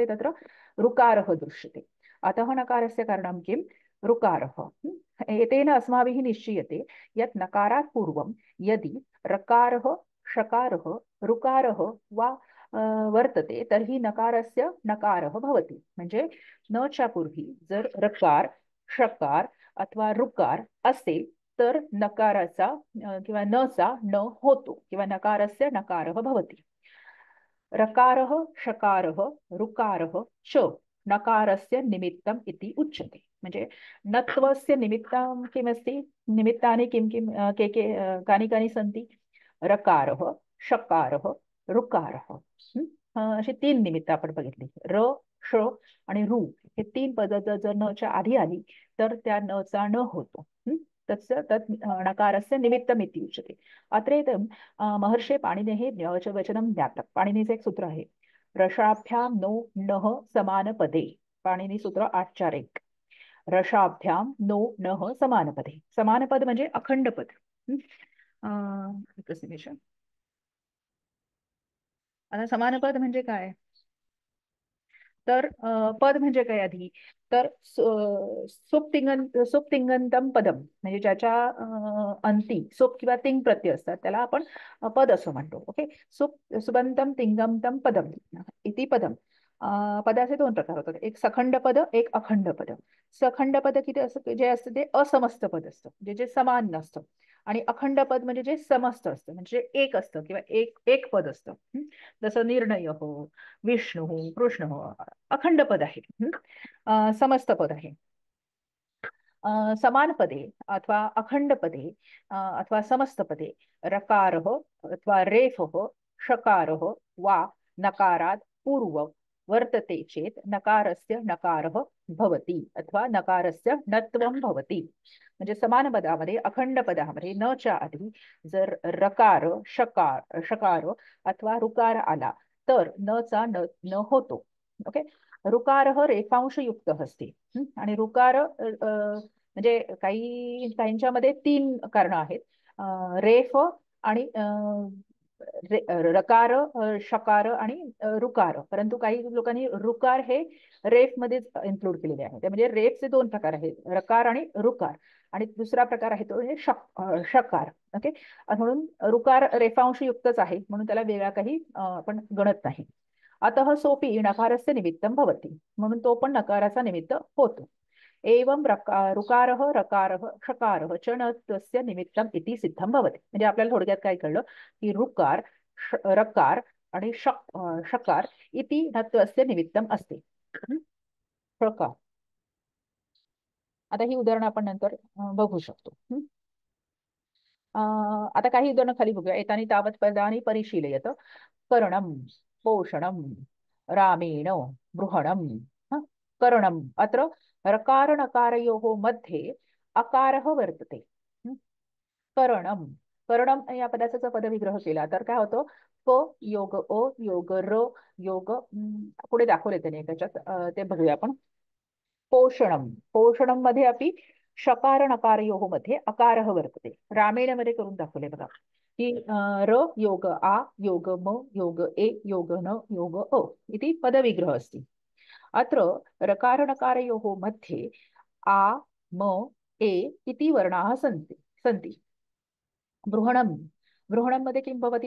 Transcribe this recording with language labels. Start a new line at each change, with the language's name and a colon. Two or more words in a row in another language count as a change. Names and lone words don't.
Sanskrit: तत्र ऋकारः दृश्यते. अतः नकारस्य कारणं किं? ऋकारः. एतेन अस्माभिः निश्चीयते यत् नकारात् पूर्वं यदि रकारः, षकारः, ऋकारः वा वर्तते तर्हि नकारस्य नकारः भवति.
Marathi: म्हणजे न च्या पूर्वी जर रकार, षकार अथवा ऋकार असेल तर नकाराचा किंवा न चा न होतो किंवा
Sanskrit: नकारस्य नकारः भवति. रकारः, षकारः, ऋकारः च नकारस्य निमित्तम् इति उच्यते. म्हणजे नत्वस्य निमित्तं किमस्ति? निमित्तानि किं किं कानि कानि सन्ति? रकारः, षकारः, ऋकारः.
Marathi: अशी तीन निमित्त आपण बघितली. र, ष आणि ऋ हे तीन पद जर न च्या आधी आली तर त्या न चा न होतो.
Sanskrit: तस्य तत् नकारस्य निमित्तमिति उच्यते. अत्रेदं महर्षे पाणिनेः वचनं ज्ञातं.
Marathi: पाणिनीचं एक सूत्र आहे.
Sanskrit: रसाभ्यां नो नः समानपदे. पाणिनी सूत्र 841. रसाभ्यां नो नः समानपदे.
Marathi: समानपद म्हणजे अखंड पद. एकच निमिष. आता समानपद म्हणजे काय? तर पद म्हणजे काय आधी? तर
Sanskrit: सुप्तिंगंतम पदम
Marathi: म्हणजे ज्याच्या अंती सुप किंवा तिंग प्रत्यय असतात त्याला आपण पद असं म्हणतो. ओके.
Sanskrit: सुबंतम तिंगमतम पदम इति पदम.
Marathi: पदाचे दोन प्रकार होतात. एक सखंड पद, एक अखंड पद. सखंड पद किती असतं? जे असतं ते असमस्त पद असतं, जे समान नसतं. आणि अखंड पद म्हणजे जे समस्त असतं, म्हणजे एक असतं किंवा एक एक पद असतं. जसं निर्णय हो, विष्णू, कृष्ण अखंड पद आहे. समस्त पद आहे.
Sanskrit: समान पदे अथवा अखंड पदे अथवा समस्त पदे रकारः अथवा रेफः षकारः वा नकारात् पूर्व वर्तते चेत नकारस्य नकारः भवति अथवा नकारस्य नत्वं भवति.
Marathi: म्हणजे समान पदामध्ये अखंड पदामध्ये न च्या आधी जर रकार शकार अथवा रुकार आला तर न चा न होतो. ओके. रुकार रेफांश युक्त असते. आणि रुकार म्हणजे काहींच्यामध्ये तीन कारण आहेत. रेफ आणि रकार शकार आणि रुकार. परंतु काही लोकांनी रुकार हे रेफ मध्येच इन्क्लूड केलेले आहे. म्हणजे रेफचे दोन प्रकार आहेत, रकार आणि रुकार. आणि दुसरा प्रकार आहे तो म्हणजे शकार. ओके. म्हणून रुकार रेफांश युक्तच आहे म्हणून त्याला वेगळा काही आपण गणत नाही.
Sanskrit: अतः सोपी नकारस्य निमित्तं भवति.
Marathi: म्हणून तो पण नकाराचा निमित्त होतो.
Sanskrit: एवं रुकारः रकारः षकारः च नत्वस्य निमित्तम् इति सिद्धं भवति.
Marathi: म्हणजे आपल्याला थोडक्यात काय कळलं की रुकार रकार आणि शकार
Sanskrit: इति नत्वस्य निमित्तम
Marathi: असते. प्रकार. आता ही उदाहरणं आपण नंतर बघू शकतो. आता काही उदाहरणं खाली बघूया.
Sanskrit: एतानि तावत् पदानि परिशीलयत. करणं, पोषणं, रामेण, बृहणं. करणम् अत्र रकार नकारयोः मध्ये अकारः वर्तते. करणम.
Marathi: करणम या पदाचा जर पदविग्रह केला तर काय होतं? क योग अ योग र योग पुढे दाखवले त्याने त्याच्यात ते बघूया आपण.
Sanskrit: पोषणम. पोषणम मध्ये अपि शकार नकारयोः मध्ये अकारः वर्तते.
Marathi: रामेण मध्ये करून दाखवले बघा की र योग आ योग म योग ए योग न योग अ
Sanskrit: इति पदविग्रह अस्ति. अत्र रकार नकारयोः मध्ये आ म ए इति वर्णाः सन्ति. बृहणम. बृहणम मध्ये किं भवति?